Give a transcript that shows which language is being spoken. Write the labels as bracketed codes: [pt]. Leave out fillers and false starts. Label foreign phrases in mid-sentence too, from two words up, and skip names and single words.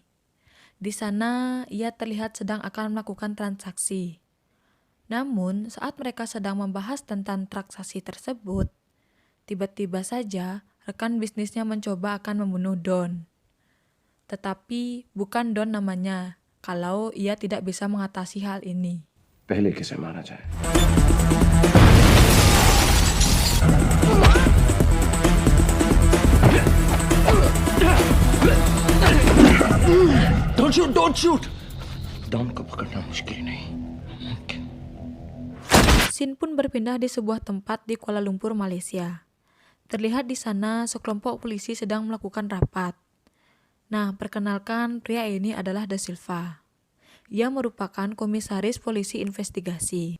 [id] Di sana, ia terlihat sedang akan melakukan transaksi. Namun, saat mereka sedang membahas tentang transaksi tersebut, tiba-tiba saja rekan bisnisnya mencoba akan membunuh Don. Tetapi bukan Don namanya, kalau ia tidak bisa mengatasi hal ini. [hi] पहले किसे मारा जाए? [en] Don't shoot! Don't shoot! [hi] डॉन को पकड़ना मुश्किल नहीं मुमकिन। [id] Scene pun berpindah di sebuah tempat di Kuala Lumpur, Malaysia. Terlihat di sana sekelompok polisi sedang melakukan rapat. Nah, perkenalkan pria ini adalah Da Silva. Ia merupakan komisaris polisi investigasi.